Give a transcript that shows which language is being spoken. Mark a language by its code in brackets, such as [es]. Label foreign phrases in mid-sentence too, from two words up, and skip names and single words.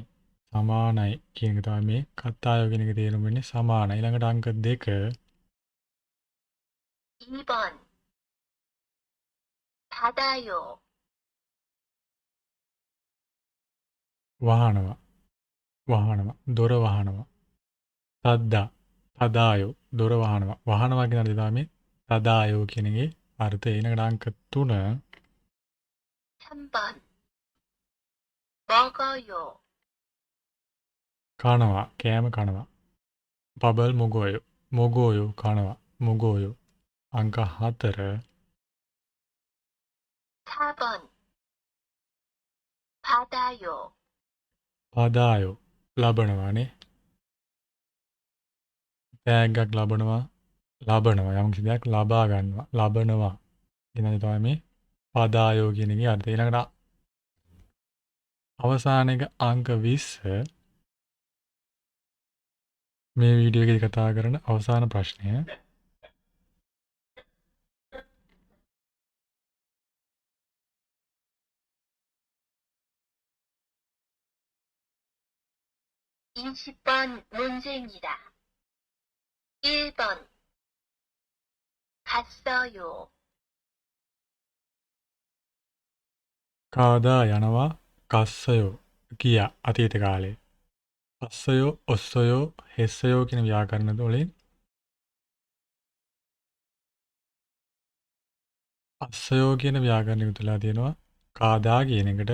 [si] සමානයි කියන එක තමයි මේ කතාය කියන එක තේරුම් වෙන්නේ සමානයි. ඊළඟට අංක 2 [ko] 2번, 닫아요. [si] වහනවා. වහනවා. දොර වහනවා. තද්දා. තදායෝ. දොර වහනවා. වහනවා කියන අර්ථය තමයි මේ තදායෝ කියන එකේ අර්ථය. ඊළඟට අංක 3 [ko] 3번, 먹어요. [si] කනවා. කෑම කනවා. [ko] 밥을 먹어요. [si] මොගෝයෝ කනවා. මොගෝයෝ. අංක 4 [ko] 4번, 받아요. [si] පදායෝ. ලබනවානේ. තෑග්ගක් ලබනවා. ලබනවා. යම් කිසි දෙයක් ලබා ගන්නවා. ලබනවා. ඊළඟට තමයි මේ පදායෝ කියන එකේ අර්ථය. ඊළඟට අවසාන එක අංක 20 මේ වීඩියෝ එකේදී කතා කරන අවසාන ප්‍රශ්නය. [ko] (20번) 문제입니다. 1번, 갔어요. [si] කාදා යනවා කස්සයෝ කියා අතීත කාලේ. [ko] 았어요 었어요 했어요 [si] කියන ව්‍යාකරණ වලින් අස්සයෝ කියන ව්‍යාකරණය උතුලා තියෙනවා කාදා කියන එකට.